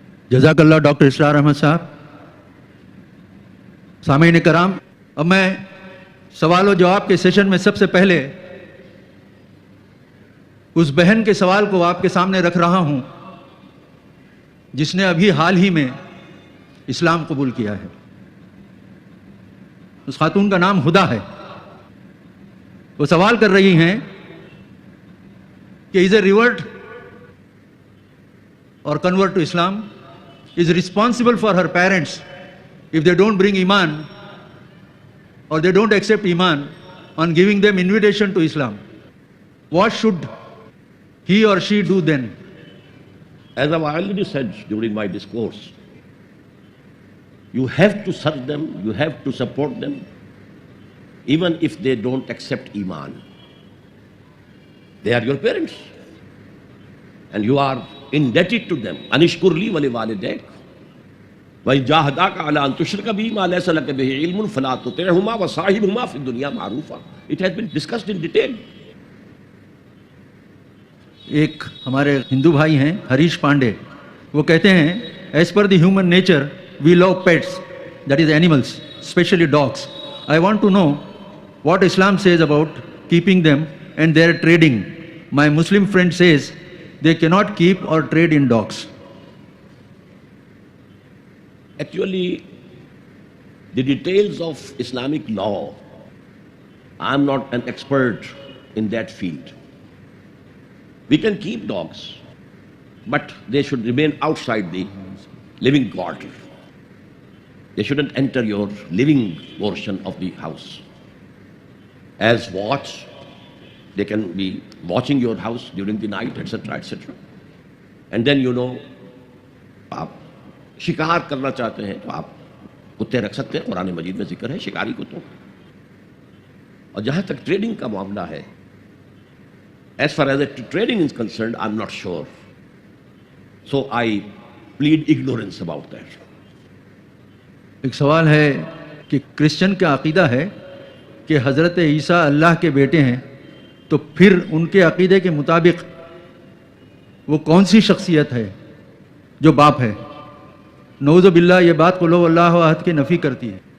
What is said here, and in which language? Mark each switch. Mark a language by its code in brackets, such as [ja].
[ur] جزاک اللہ ڈاکٹر اسرار احمد صاحب۔ سامعین کرام، اب میں سوال و جواب کے سیشن میں سب سے پہلے اس بہن کے سوال کو آپ کے سامنے رکھ رہا ہوں جس نے ابھی حال ہی میں اسلام قبول کیا ہے۔ اس خاتون کا نام ہدا ہے۔ وہ سوال کر رہی ہیں کہ [en] Is a revert or convert to Islam is responsible for her parents if they don't bring iman or they don't accept iman on giving them invitation to Islam. What should he or she do then? As I've already said during my discourse, you have to serve them, you have to support them, even if they don't accept iman. They are your parents, and you are indebted to them. [ar] انشکر لی ولوالدیک وإن جاہداک علی ان تشرک بی ما لیس لک بہ علم فلا تطعہما وصاحبہما فی الدنیا معروفا۔ [en] It has been discussed in detail. [ur] ایک ہمارے ہندو بھائی ہیں ہریش پانڈے، وہ کہتے ہیں [en] As per the human nature we love pets, that is animals, especially dogs. I want to know what Islam says about keeping them and their trading. My Muslim friend says they cannot keep or trade in dogs. Actually, the details of Islamic law, I'm not an expert in that field. We can keep dogs, but they should remain outside the living quarter. They shouldn't enter your living portion of the house. As watch, they can be watching your house during the night, etc., etc. And then [ur] آپ شکار کرنا چاہتے ہیں تو آپ کتے رکھ سکتے ہیں، قرآن مجید میں ذکر ہے شکاری کتوں. اور جہاں تک ٹریڈنگ کا معاملہ ہے، [en] as far as trading is concerned, I'm not sure. So I plead ignorance about that. [ur] ایک سوال ہے کہ کرسچن کا عقیدہ ہے کہ حضرت عیسیٰ اللہ کے بیٹے ہیں، تو پھر ان کے عقیدے کے مطابق وہ کون سی شخصیت ہے جو باپ ہے؟ نعوذ باللہ یہ بات قل ہو اللہ احد کی نفی کرتی ہے.